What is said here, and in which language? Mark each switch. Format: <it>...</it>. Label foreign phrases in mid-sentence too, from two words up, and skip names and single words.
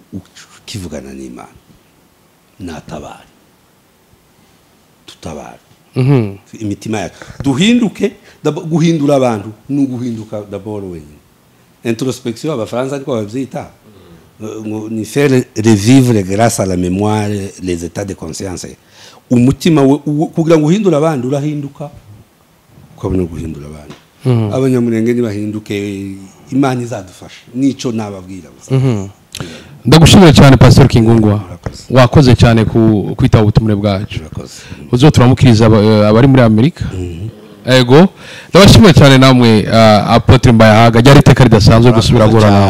<rn>ukivugana n'Imana natabara tutabara imitima yacu duhinduke guhindura abantu n'uguhinduka d'abord wenyine introspection abafaransa ariko bavyita ni</rn> <fr>faire revivre grâce à la mémoire les états de conscience</fr> <rn>umutima kugira ngo uhindura abantu urahinduka ukabona guhindura abantu abanyamurenge nibahinduke Imana izadufasha nico nababwira ndagushimira cyane Pastor Kingungwa wakoze cyane kwitaba ubutumire bwacu uzoturamukiriza abari muri Amerika ego ndabashimira cyane namwe Apotre Mbayahaga ryari iteka ridasanzwe gusubira gorana</rn>